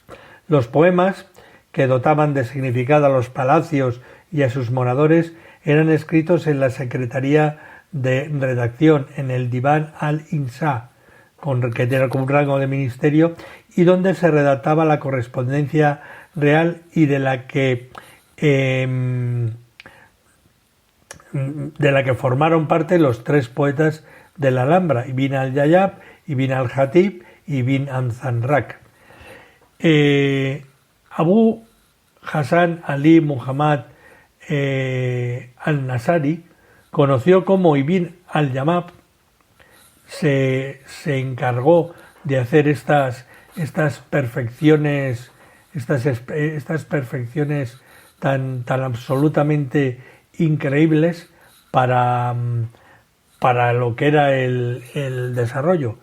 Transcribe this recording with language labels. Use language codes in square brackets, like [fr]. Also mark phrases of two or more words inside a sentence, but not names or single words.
[es] Los poemas, que dotaban de significado a los palacios y a sus moradores, eran escritos en la Secretaría de Redacción, en el Diván al-Insá, que era como un rango de ministerio, y donde se redactaba la correspondencia real y de la que formaron parte los 3 poetas de la Alhambra: Ibn al-Yayab, Ibn al-Jatib y Ibn al-Zanrak. Abu Hassan Ali Muhammad al-Nasari, conocido como Ibn al-Yamab, se encargó de hacer estas perfecciones tan absolutamente increíbles para lo que era el desarrollo.